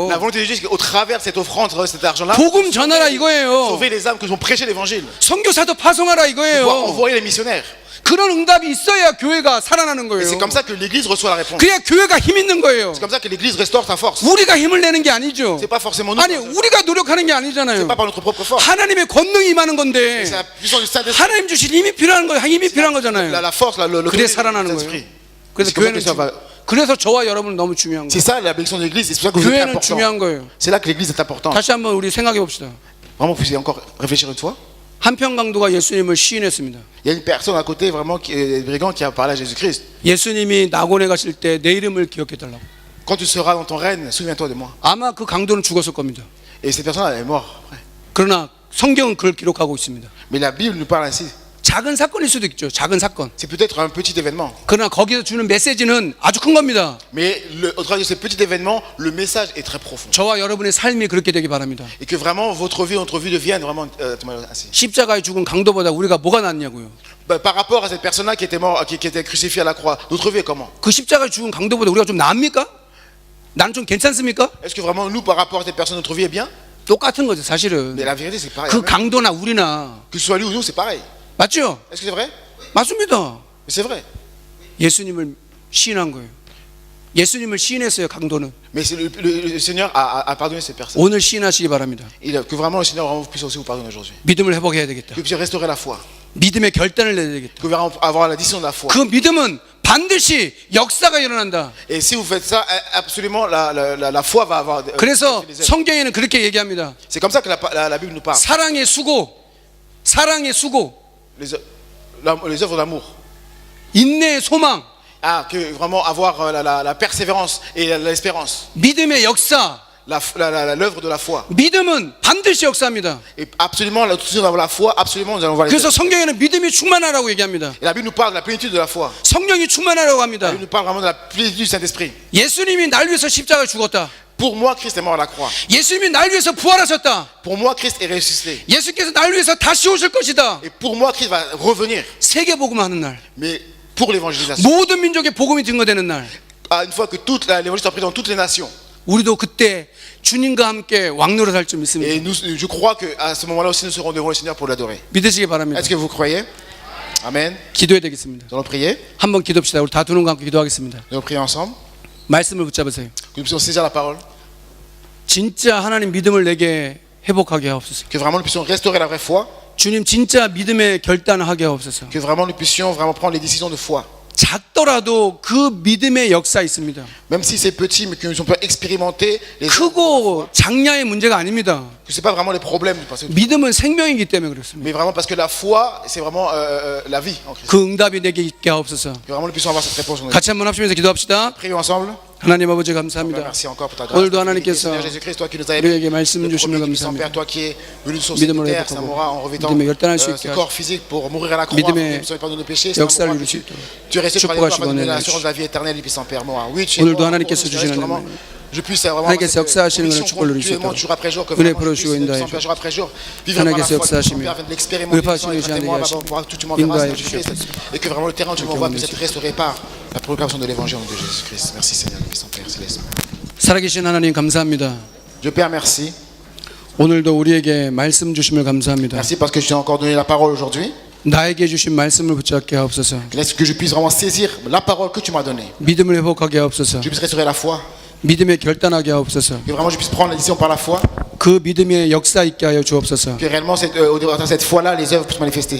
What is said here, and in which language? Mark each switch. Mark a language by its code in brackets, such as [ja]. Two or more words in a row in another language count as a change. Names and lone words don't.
[fr] La volonté de Dieu, c'est qu'au travers de cette offrande, cet argent-là, [ko] 복음 전하라 이거예요. [fr] sauver les âmes que vont prêcher l'évangile. [ko] 선교사도 파송하라 [fr] Pouvoir [ko] 이거예요. [fr] envoyer les missionnaires. [ko] 그런 응답이 있어야 교회가 살아나는 [fr] Et [ko] 거예요. [fr] c'est comme ça que l'église reçoit la réponse. [ko] 그래야 교회가 힘 있는 거예요. [fr] C'est comme ça que l'église restaure sa force. [ko] 우리가 힘을 내는 게 아니죠. [fr] C'est pas forcément nous. [ko] 아니 우리가 노력하는 게 [fr] C'est [ko] 아니잖아요. [fr] pas par notre propre force. [ko] 하나님의 권능이 임하는 건데 [fr] C'est la puissance du Saint-Esprit. [ko] 하나님 주신 힘이 필요한 거예요. 힘이 필요한 거잖아요. [fr] La force, le [ko] 그래 [fr] du [ko] 살아나는 거예요. [fr] Saint-Esprit. [ko] 그래서 [fr] C'est comme ça [ko] 교회는 [fr] que ça va. [ko] 그래서 저와 여러분은 너무 중요한 [fr] C'est [ko] 거예요. [fr] ça la bénédiction de l'église. C'est pour ça que vous êtes [ko] 교회는 중요한 [fr] important. [ko] 거예요. [fr] C'est là que l'église est importante. [ko] 다시 한번 우리 생각해 봅시다. [fr] Vraiment, vous pouvez encore réfléchir une fois. [ko] 한평강도가 예수님을 시인했습니다. [fr] Il y a une personne à côté vraiment brigand qui a parlé à Jésus-Christ. [ko] 예수님이 낙원에 가실 때 내 이름을 기억해 달라고. [fr] Quand tu seras dans ton règne, souviens-toi de moi. [ko] 아마 그 강도는 죽었을 겁니다. [fr] Et cette personne elle est morte. [ko] 그러나 성경은 그걸 기록하고 있습니다. [fr] Mais la Bible nous parle ainsi. [ko] 작은 사건일 수도 있죠. 작은 사건. [fr] C'est peut-être un petit événement. [ko] 그러나 거기서 주는 메시지는 아주 큰 겁니다. [fr] Mais au travers de ce petit événement, le message est très profond. [ko] 저와 여러분의 삶이 그렇게 되기 바랍니다. [fr] Et que vraiment votre vie, notre vie devienne vraiment ainsi. [ko] 십자가에 죽은 강도보다 우리가 뭐가 낫냐고요. [fr] Par rapport à cette personne-là qui était mort, qui était crucifiée à la croix, notre vie est comment? [ko] 그 십자가에 죽은 강도보다 우리가 좀 나습니까? 나는 좀 괜찮습니까? [fr] Est-ce que vraiment nous, par rapport à cette personne, notre vie est bien? [ko] 똑같은 거죠, 사실은. [fr] Mais la vérité, c'est pareil. [ko] 그 [fr] Même. [ko] 강도나 우리나 [fr] Que ce soit lui ou nous, c'est pareil. [ko] 맞죠? [fr] Est-ce que c'est vrai? [ko] 맞습니다. [fr] Mais c'est vrai. [ko] 예수님을 시인한 거예요. 예수님을 시인했어요, 강도는. [fr] Mais le Seigneur a pardonné cette personne. [ko] 오늘 시인하시기 바랍니다. [fr] Que vraiment le Seigneur vraiment puisse aussi vous pardonner aujourd'hui. [ko] 믿음을 회복해야 되겠다. [fr] Que vous puissiez restaurer la foi. [ko] 믿음의 결단을 내야 되겠다. [fr] Que vous puissiez avoir la décision de la foi. [ko] 그 믿음은 반드시 역사가 일어난다. [fr] Et si vous faites ça, absolument la foi va avoir. [ko] 그래서 성경에는 그렇게 얘기합니다. [fr] C'est comme ça que la Bible nous parle. [ko] 사랑의 수고, 사랑의 수고, [fr] Les œuvres d'amour. [ko] 인내의 소망, [fr] Ah, que vraiment avoir la persévérance et l'espérance. [ko] 믿음의 역사. [fr] L'œuvre de la foi. [ko] 믿음은 반드시 역사합니다. [fr] Et absolument, la décision d'avoir la foi, absolument, nous allons voir les [ko] 그래서 [fr] œuvres. [ko] 성경에는 믿음이 충만하라고 얘기합니다. [fr] Et la Bible nous parle de la plénitude de la foi. [ko] 성령이 충만하라고 합니다. [fr] La Bible nous parle vraiment de la plénitude du Saint-Esprit. [ko] 예수님이 날 위해서 십자가에 죽었다. [fr] Pour moi, Christ est mort à la croix. [ko] 예수님이 날 위해서 부활하셨다. [fr] Pour moi, Christ est ressuscité. [ko] 예수께서 날 위해서 다시 오실 것이다. [fr] Et pour moi, Christ va revenir. [ko] 세계 복음하는 날, [fr] Mais pour l'évangélisation. [ko] 모든 민족의 복음이 증거되는 날, [fr] Une fois que toute l'évangile soit pris dans toutes les nations. [ko] 우리도 그때 주님과 함께 왕노릇 할 줄 믿습니다. [fr] Et je crois qu'à ce moment-là aussi, nous serons devant le Seigneur pour l'adorer. [ko] 믿으시기 바랍니다. [fr] Est-ce que vous croyez? Amen. [ko] 기도해야 되겠습니다. Nous allons prier. 한번 기도합시다. 우리 다 두 눈 감고 기도하겠습니다. [fr] Nous allons prier ensemble. [ko] 말씀을 붙잡으세요. [fr] Que nous puissions saisir la parole. [ko] 진짜 하나님 믿음을 내게 회복하게 하옵소서. [fr] Que vraiment nous puissions restaurer la vraie foi. [ko] 주님 진짜 믿음의 결단하게 하옵소서. [fr] Que vraiment nous puissions vraiment prendre les décisions de foi. [ko] 작더라도 그 믿음의 역사 있습니다. [fr] Même si c'est petit, mais que nous peut expérimenter les [ko] 크고 작냐의 문제가 아닙니다. [fr] que c'est pas vraiment les problèmes, parce que- [ko] 믿음은 생명이기 때문에 그렇습니다. [fr] mais vraiment parce que la foi, c'est vraiment la vie en Christ. [ko] 그 응답이 내게 있게 하옵소서. [fr] Que vraiment nous puissions avoir cette réponse. [ko] 같이 한번 합심해서 기도합시다. [fr] Prions ensemble. [ko] 하나님 아버지 [fr] Père, [ko] 감사합니다. [fr] merci encore pour ta grâce. [ko] 오늘도 하나님께서 [fr] Seigneur Jésus-Christ, toi qui nous as [ko] 우리에게 [fr] aimés, [ko] 말씀 [fr] le [ko] 주심을 [fr] premier Saint [ko] 감사합니다. [fr] Père, toi qui es venu sur cette [ko] 믿음으로 [fr] terre, [ko] 회복하고 [fr] Saint Mora, en revêtant [ko] 믿음의 결단할 수 [fr] ce [ko] 있게 [fr] corps physique pour mourir à la croix, [ko] 믿음의 [fr] pour nous pardonner nos péchés, Saint [ko] 역사를 [fr] Mora, [ko] 이룰 수 [fr] tu [ko] 있도록 [fr] es resté par les [ko] 축복하시고 [fr] doigts, donner [ko] 은혜를 [fr] l'assurance de la vie éternelle, et puis Saint Père Mora. Oui, tu es [ko] 오늘도 [fr] mort, [ko] 하나님께서 [fr] pour nous, [ko] 주시는 [fr] vraiment, [ko] 은혜, [fr] je puisse vraiment [ko] 하나님께서 [fr] cette [ko] 역사하시는 [fr] conviction [ko] 은혜를 축복을 누릴 [fr] que [ko] 수 [fr] tu es mort [ko] 있도록 [fr] jour après jour, que [ko] 은혜 [fr] vraiment [ko] 풀어주시고 [fr] tu puisses, [ko] 인도하여 [fr] Saint Père, jour après jour, vivre par la [ko] 하나님께서 [fr] foi, [ko] 역사하시며 [fr] Père, afin de l'expérimenter, [ko] 의파하시는 [fr] Saint, [ko] 시간이 [fr] témoin, [ko] 되게 [fr] pour voir que tu m'enverras, [ko] 인도하여 [fr] Seigneur Jésus-Christ, et que vraiment le terrain où tu m'envoies puisse être restauré par la proclamation de l'évangile de Jésus-Christ. Merci Seigneur, Saint Père céleste. [ko] 살아계신 하나님 감사합니다. [fr] Dieu Père, merci. [ko] 오늘도 우리에게 말씀 주심을 감사합니다. [fr] Merci parce que tu as encore donné la parole aujourd'hui. [ko] 나에게 주신 말씀을 붙잡게 하옵소서. [fr] Laisse que je puisse vraiment saisir la parole que tu m'as donnée. [ko] 믿음을 회복하게 하옵소서. [fr] Que je puisse restaurer la foi. [ko] 믿음의 결단하게 하옵소서. [fr] Que vraiment je puisse prendre la décision par la foi. [ko] 그 믿음의 역사 있게 하여 주옵소서. [fr] Que réellement, au travers de cette foi-là, les œuvres puissent manifester.